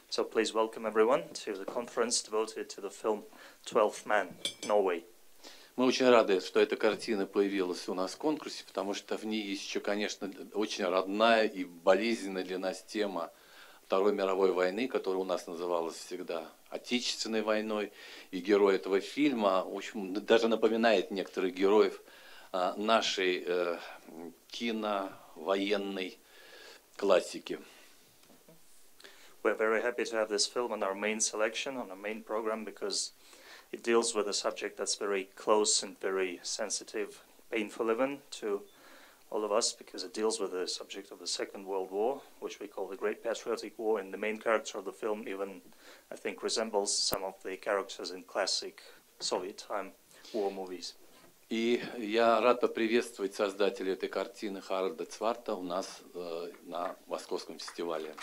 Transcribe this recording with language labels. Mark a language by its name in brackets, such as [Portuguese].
[English] please welcome everyone to the conference devoted to the film 12th Man, Norway. [Russian] Мы очень рады, что эта картина появилась у нас в конкурсе, потому что в ней есть еще, конечно, очень родная и болезненная для нас тема Второй мировой войны, которая у нас называлась всегда Отечественной войной. И герой этого фильма, в общем, даже напоминает некоторых героев нашей киновоенной классики. [English] We're very happy to have this film on our main selection, on our main program, because it deals with a subject that's very close and very sensitive, painful even to all of us, because it deals with the subject of the Second World War, which we call the Great Patriotic War, and the main character of the film even, I think, resembles some of the characters in classic Soviet time war movies. [Russian] И я рад поприветствовать создателя этой картины Харальда Цварта у нас на Московском фестивале.